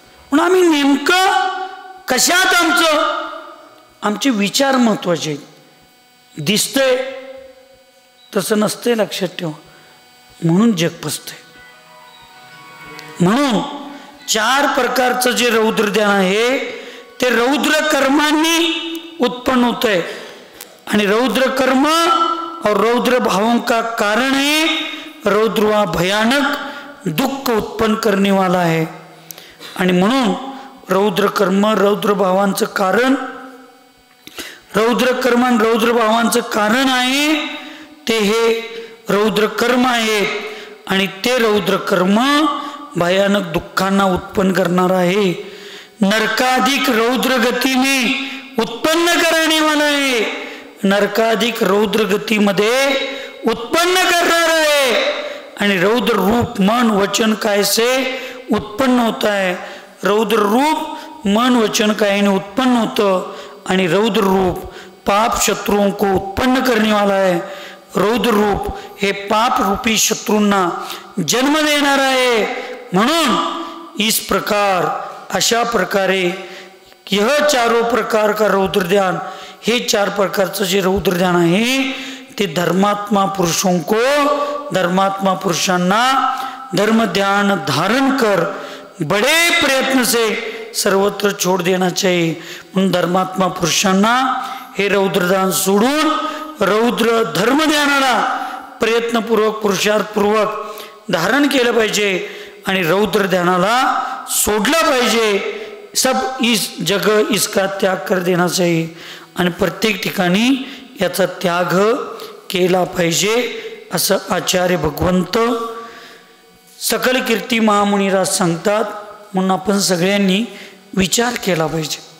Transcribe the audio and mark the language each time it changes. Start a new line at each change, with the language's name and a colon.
Marathi: म्हणून आम्ही नेमकं कशात आमचे विचार महत्वाचे आहेत. दिसतंय तसं नसतंय, लक्षात ठेवा. म्हणून जग फसतंय. म्हणून 4 प्रकारचं जे रौद्र ध्यान आहे ते रौद्र कर्मांनी उत्पन्न होत आहे.
Hindi: आणि रौद्र कर्म और रौद्र भावों का कारण है रौद्र भयानक दुख उत्पन्न करने वाला है.
Marathi: आणि म्हणून रौद्र कर्म, रौद्र भावांचं कारण, रौद्र कर्म आणि रौद्र भावांचं कारण आहे ते हे रौद्र कर्म आहेत. आणि ते रौद्र कर्म भयानक दुःखांना उत्पन्न करणार आहे.
Hindi: नरकाधिक रौद्र गती में उत्पन्न करने वाला है.
Marathi: नरकाधिक रौद्र गतीमध्ये उत्पन्न करणार आहे.
Hindi: आणि रौद्र रूप मन वचन काय से उत्पन्न होता है.
Marathi: रौद्र रूप मन वचन कायने उत्पन्न होतं.
Hindi: आणि रौद्र रूप पाप शत्रुओं को उत्पन्न करने वाला है.
Marathi: रौद्र रूप हे पाप रूपी शत्रूंना जन्म देणार आहे.
Hindi: म्हणून इस प्रकार,
Marathi: अशा प्रकारे
Hindi: यह 4 प्रकार का रौद्र ध्यान,
Marathi: हे 4 प्रकारचं जे रौद्र ध्यान आहे ते
Hindi: धर्मात्मा पुरुषों को,
Marathi: धर्मात्मा पुरुषांना
Hindi: धर्म ध्यान धारण कर बड़े प्रयत्न से सर्वत्र छोड़ देना चाहिए.
Marathi: म्हणून धर्मात्मा पुरुषांना हे रौद्र ध्यान सोडून रौद्र धर्म ध्यानाला प्रयत्नपूर्वक, पुरुषार्थपूर्वक धारण केलं पाहिजे आणि रौद्र ध्यानाला सोडलं पाहिजे.
Hindi: सब इस जगह इसका त्याग कर देना चाहिए.
Marathi: आणि प्रत्येक ठिकाणी याचा त्याग केला पाहिजे असं आचार्य भगवंत सकल कीर्ती महामुनिराज सांगतात. म्हणून आपण सगळ्यांनी विचार केला पाहिजे.